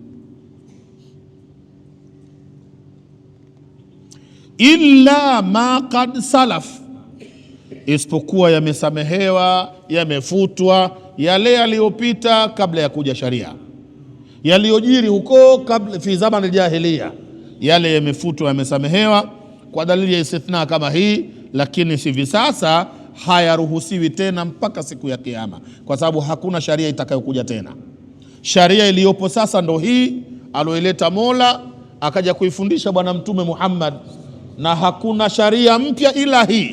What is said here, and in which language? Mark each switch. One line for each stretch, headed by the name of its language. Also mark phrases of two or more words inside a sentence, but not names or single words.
Arabic: إلا ما قد سلف,
Swahili: isipokuwa yamesamehewa, yamefutwa yale yaliyopita kabla ya kuja sharia. Yaliyojiri huko kabla
Arabic: في زمن الجاهلية,
Swahili: yale yamefutwa, yamesamehewa kwa dalili ya istithna kama hii, lakini hivi sasa hayaruhusiwi tena mpaka siku ya Kiyama, kwa sababu hakuna sharia itakayokuja tena. Sharia iliyopo sasa ndo hii aloileta Mola akaja kuifundisha Bwana Mtume Muhammad, na hakuna sharia mpya ila hii.